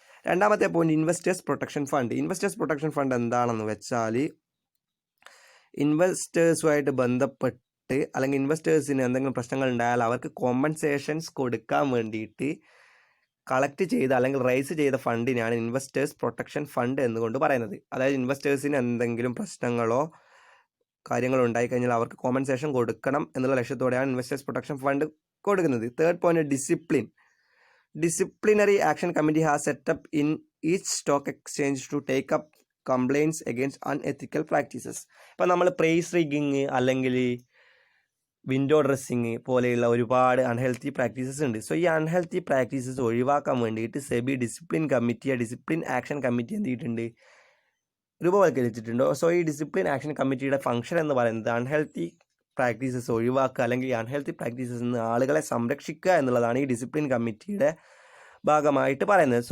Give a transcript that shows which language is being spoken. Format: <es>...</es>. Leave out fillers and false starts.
<ml>2ാമത്തെ point, investors protection fund. Investors protection fund എന്താണെന്ന് വെച്ചാൽ ഇൻവെസ്റ്റേഴ്സുമായിട്ട് ബന്ധപ്പെട്ട് അല്ലെങ്കിൽ ഇൻവെസ്റ്റേഴ്സിന് എന്തെങ്കിലും പ്രശ്നങ്ങൾ ഉണ്ടായാൽ അവർക്ക് കോമ്പൻസേഷൻസ് കൊടുക്കാൻ വേണ്ടിയിട്ട് കളക്ട് ചെയ്ത അല്ലെങ്കിൽ റൈസ് ചെയ്ത ഫണ്ടിനാണ് ഇൻവെസ്റ്റേഴ്സ് പ്രൊട്ടക്ഷൻ ഫണ്ട് എന്നുകൊണ്ട് പറയുന്നത്. അതായത് ഇൻവെസ്റ്റേഴ്സിന് എന്തെങ്കിലും പ്രശ്നങ്ങളോ കാര്യങ്ങളോ ഉണ്ടായിക്കഴിഞ്ഞാൽ അവർക്ക് കോമ്പൻസേഷൻ കൊടുക്കണം എന്നുള്ള ലക്ഷ്യത്തോടെയാണ് ഇൻവെസ്റ്റേഴ്സ് പ്രൊട്ടക്ഷൻ ഫണ്ട് കൊടുക്കുന്നത്. 3rd point, discipline.</ml> <en>Disciplinary Action Committee has set up in each stock exchange to take up complaints against unethical practices.</en> <ml>ഇപ്പം നമ്മൾ പ്രൈസ് റിഗിങ് അല്ലെങ്കിൽ വിൻഡോ ഡ്രസ്സിങ് പോലെയുള്ള ഒരുപാട് അൺഹെൽത്തി പ്രാക്ടീസസ് ഉണ്ട്. സോ ഈ അൺഹെൽത്തി പ്രാക്ടീസസ് ഒഴിവാക്കാൻ വേണ്ടിയിട്ട് സെബി ഡിസിപ്ലിൻ ആക്ഷൻ കമ്മിറ്റി എന്ത് ചെയ്തിട്ടുണ്ട്, രൂപവൽക്കരിച്ചിട്ടുണ്ട്. സോ ഈ ഡിസിപ്ലിൻ ആക്ഷൻ കമ്മിറ്റിയുടെ ഫംഗ്ഷൻ എന്ന് പറയുന്നത് അൺഹെൽത്തി പ്രാക്ടീസസ് ഒഴിവാക്കുക അല്ലെങ്കിൽ അൺഹെൽത്തി പ്രാക്ടീസസ് നിന്ന് ആളുകളെ സംരക്ഷിക്കുക എന്നുള്ളതാണ് ഈ ഡിസിപ്ലിൻ കമ്മിറ്റിയുടെ ഭാഗമായിട്ട് പറയുന്നത്.</ml>